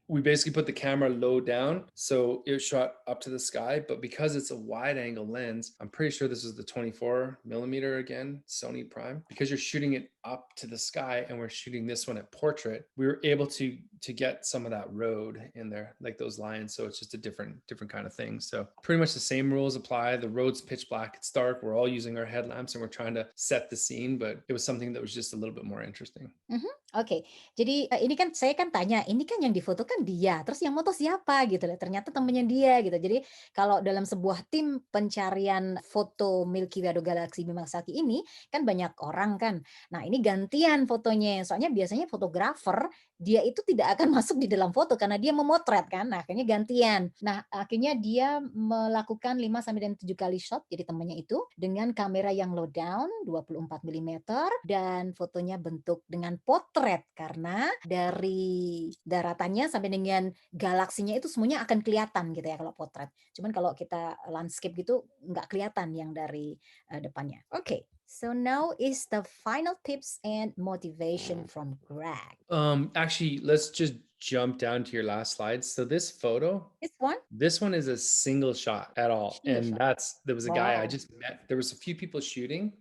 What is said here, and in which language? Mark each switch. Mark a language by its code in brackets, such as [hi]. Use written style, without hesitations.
[en] We basically put the camera low down, so it shot up to the sky, but because it's a wide angle lens, I'm pretty sure this is the 24 millimeter again, Sony Prime, because you're shooting it up to the sky and we're shooting this one at portrait, we were able to get some of that road in there, like those lines. So it's just a different kind of thing. So pretty much the same rules apply. The road's pitch black, it's dark, we're all using our headlamps and we're trying to set the scene, but it was something that was just a little bit more interesting. [id] Oke, jadi ini kan saya kan tanya, ini kan yang difoto kan dia, terus yang moto siapa gitu lah. Ternyata temennya dia gitu. Jadi kalau dalam sebuah tim pencarian foto Milky Way atau galaksi Bima Sakti ini kan banyak orang kan. Nah ini gantian fotonya, soalnya biasanya fotografer dia itu tidak akan masuk di dalam foto karena dia memotret kan. Nah, akhirnya gantian. Nah, akhirnya dia melakukan 5-7 kali shot, jadi temannya itu dengan kamera yang low down 24 mm dan fotonya bentuk dengan potret karena dari daratannya sampai dengan galaksinya itu semuanya akan kelihatan gitu ya kalau potret. Cuman kalau kita landscape gitu nggak kelihatan yang dari depannya. [en] Okay. So now is the final tips and motivation from Gregg. Actually, let's just jump down to your last slide. So this photo, this one is a single shot at all. There was a guy I just met. There was a few people shooting.